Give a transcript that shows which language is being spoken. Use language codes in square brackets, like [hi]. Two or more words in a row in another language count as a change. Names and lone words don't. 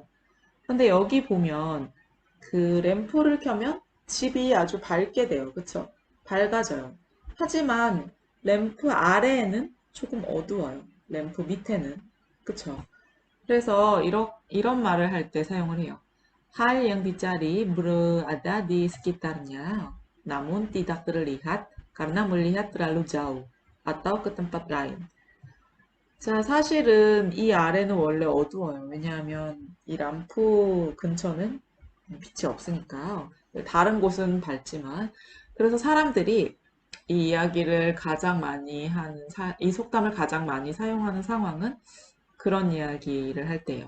[ko] 근데 여기 보면 그 램프를 켜면 집이 아주 밝게 돼요. 그쵸? 밝아져요. 하지만 램프 아래에는 조금 어두워요. 램프 밑에는. 그쵸? 그래서 이런 말을 할 때 사용을 해요. [id] Hal yang dicari berada di sekitarnya, namun tidak terlihat karena melihat terlalu jauh atau ke tempat lain. [ko] 자, 사실은 이 아래는 원래 어두워요. 왜냐하면 이 람프 근처는 빛이 없으니까요. 다른 곳은 밝지만. 그래서 사람들이 이 이야기를 가장 많이 하는, 이 속담을 가장 많이 사용하는 상황은 그런 이야기를 할 때예요.